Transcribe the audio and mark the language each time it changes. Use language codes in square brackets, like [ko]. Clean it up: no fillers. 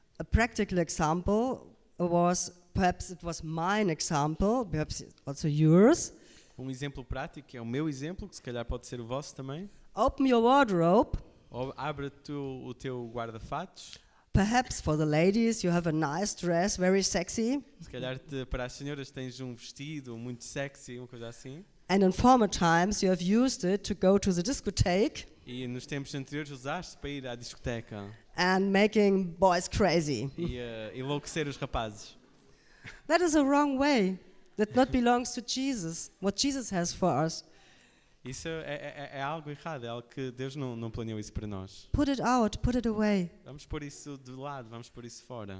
[en] A practical example was, perhaps it was mine example, perhaps also yours. [pt] Exemplo prático, que é o meu exemplo, que se calhar pode ser o vosso também. [en] Open your wardrobe. [pt] Ou abre o teu guarda-fatos. [en] Perhaps for the ladies you have a nice dress, very sexy. [pt] Se calhar para as senhoras tens um vestido muito sexy, uma coisa assim. [en] And in former times you have used it to go to the discotheque [pt] E nos tempos anteriores usaste para ir à discoteca [en] and making boys crazy. [pt] e enlouquecer os rapazes. [en] That is a wrong way. That not belongs to Jesus. What Jesus has for us. [pt] Isso é algo errado, é algo que Deus não planeou isso para nós. [en] Put it out, put it away. [pt] Vamos pôr isso de lado, vamos pôr isso fora.